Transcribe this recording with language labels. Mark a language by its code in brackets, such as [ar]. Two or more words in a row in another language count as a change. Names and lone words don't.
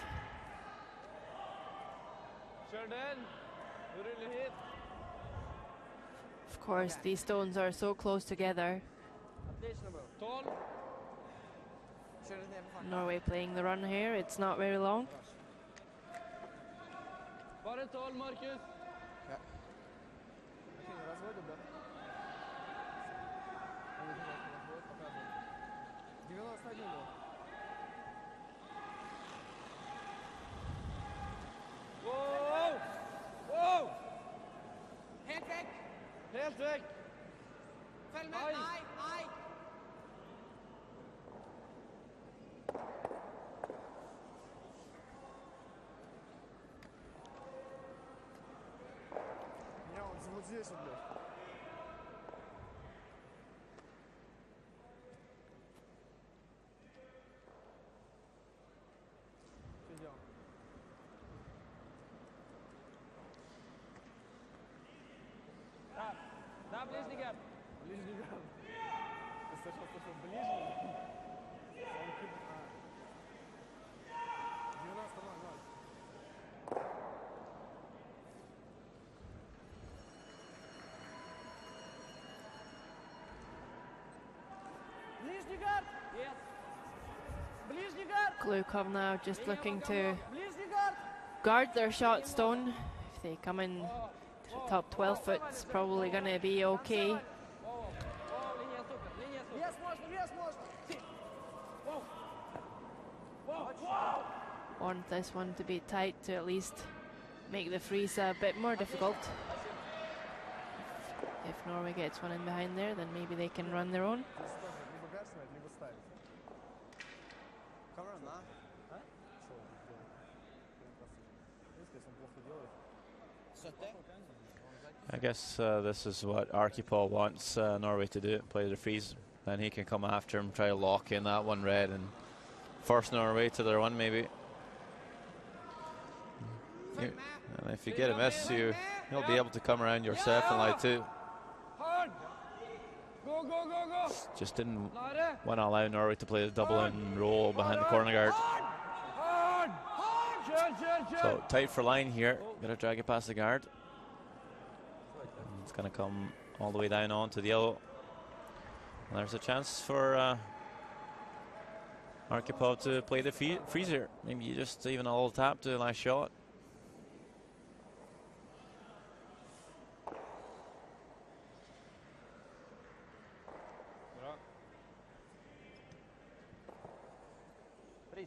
[no] Kör den. Du rullar hit. [en] course, these stones are so close together. [ru] Отлично был. 12. [no] Kjører ned på farten. [en] Norway playing the run here. It's not very long. [no] Bare 12, Markus. [ru] Я сильно разводил, да? Он не хотел развод, показывает. 91 был. Wow! Wow! [no] Helt vekk! Helt vekk! Følg med! Ai. Nei, nei! [ru] Не, он вот здесь вот, блядь. Что делаем? [no] Der. Der blir snikker. [ru] Ближний гад. Ты сначала слышал ближний? Он кид- 90-0. Ближний гард! Yes. Ближний гард! [en] Glukov now just looking to [ru] Ближний гард! [en] guard their shot stone. If they come in to the top 12 foot, it's probably going to be okay. [no] Wow. Wow, linje stoppen. Linje stoppen. [ru] Вес можно, вес можно! Wow. Wow. Wow. [en] Want this one to be tight to at least make the freeze a bit more difficult. If Norway gets one in behind there, then maybe they can run their own. [ru] Здесь тоже либо гард снять, либо ставить. [no] Kommer den da? [ru] Что он тут делает? Если он плохо делает. 70? [en] I guess this is what Archipov wants Norway to do, play the freeze. Then he can come after him, try to lock in that one red and force Norway to their one maybe. [no] Følg med! [en] And if you get a miss, you'll be able to come around your second line too. Hard. Go, go, go, go. Just didn't Nare. want to allow Norway to play the double and roll behind the corner guard. Hard. Hard. [no] Kjør, kjør, [en] So [no] kjør. [en] tight for line here. Gotta drag it past the guard. It's gonna come all the way down onto the yellow. And there's a chance for Archipov to play the freezer. Maybe just even a little tap to the last shot. [no] Bra. Pris.